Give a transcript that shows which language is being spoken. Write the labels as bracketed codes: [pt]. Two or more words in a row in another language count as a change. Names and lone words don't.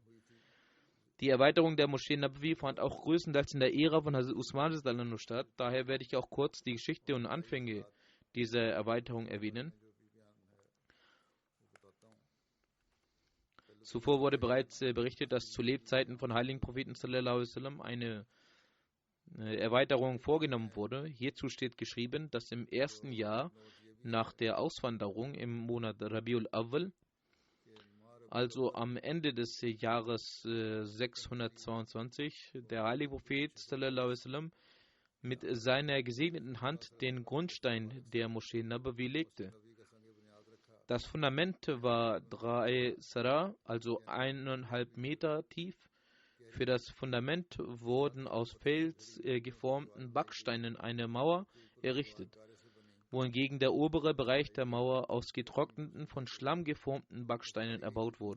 [de] Die Erweiterung der Moschee Nabawi fand auch größtenteils in der Ära von Hazrat Usman statt. Daher werde ich auch kurz die Geschichte und Anfänge dieser Erweiterung erwähnen. Zuvor wurde bereits berichtet, dass zu Lebzeiten von heiligen Propheten [ar] صلى الله عليه وسلم [de] eine Erweiterung vorgenommen wurde. Hierzu steht geschrieben, dass im ersten Jahr nach der Auswanderung im Monat Rabiul Awwal, also am Ende des Jahres 622, der heilige Prophet [ar] صلى الله عليه وسلم [de] mit seiner gesegneten Hand den Grundstein der Moschee Nabawi legte. Das Fundament war 3 Sara, also 1,5 Meter tief. Für das Fundament wurden aus Fels geformten Backsteinen eine Mauer errichtet, wohingegen der obere Bereich der Mauer aus getrockneten, von Schlamm geformten Backsteinen erbaut wurde.